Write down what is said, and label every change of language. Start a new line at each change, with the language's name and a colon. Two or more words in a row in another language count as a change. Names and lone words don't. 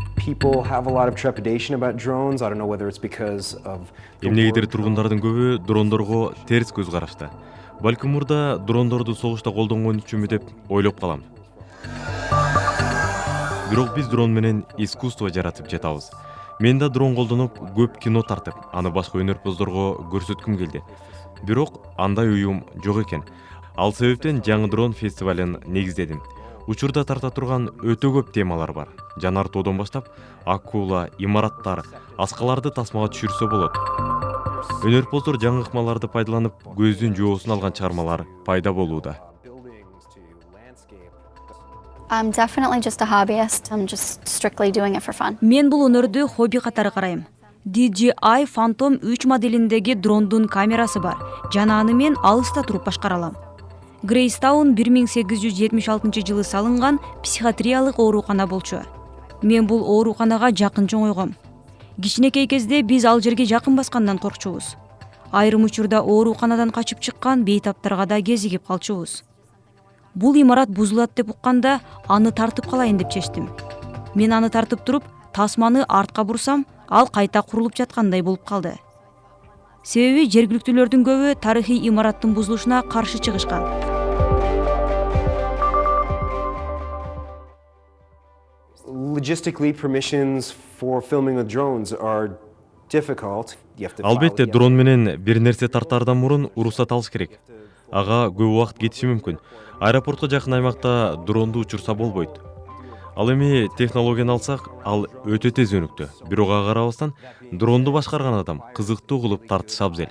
English: people have a lot of trepidation about drones. I don't know whether it's because of
Kyrgyz: Эмнегедир тургундардын көбү дрондорго терс көз карашты. Балким мурда дрондорду согушта колдонгон үчүнбү деп ойлоп калам. Бирок биз дрон менен искусство жаратып жатабыз. Мен да дрон колдонуп көп кино тартып, аны башка өнөрпоздорго көрсөткүм келди. Бирок андай уюм жок экен. Ал себептен жаңы дрон фестивалын негиздедим. Учурда тарта турган өтө көп темалар бар. Жанар тоодон баштап акула, имараттар, аскаларды тасмага түшүрсө болот. Өнөрпоздор жаңы ыкмаларды пайдаланып, көздүн жоосун алган чыгармалар пайда болууда.
English: I'm definitely just a hobbyist. I'm just strictly doing it for fun.
Kyrgyz: Мен бул өнөрдү хобби катары карайм. DJI Phantom 3 моделиндеги дрондун камерасы бар. Жана аны мен алыста туруп башкара алам. Грейстаун 1876 жылы салынган психиатриялык оорукана болчу. Мен бул ооруканага жакын чоңойгом. Кичинекей кезде биз ал жерге жакын баскандан коркчубуз. Айрым учурда ооруканадан качып чыккан бейтаптарга да кезигип калчубуз. Бул имарат бузулат деп укканда аны тартып калайын деп чечтим. Мен аны тартып туруп, тасманы артка бурсам, ал кайта курулуп жаткандай болуп калды. Себеби жергиликтүүлөрдүн көбү тарыхый имараттын бузулушуна каршы чыгышкан.
English: Logistically, permissions for filming with drones are difficult.
Kyrgyz: Албетте дрон менен бир нерсе тартаардан мурун уруксат алыш керек. Ага көп убакыт кетиши мүмкүн. Аэропортко жакын аймакта дронду учурса болбойт. Ал эми технологияны алсак, ал өтө тез өнүктү. Бирок ага карабастан дронду башкарган адам кызыктуу кылып тартышы абзел.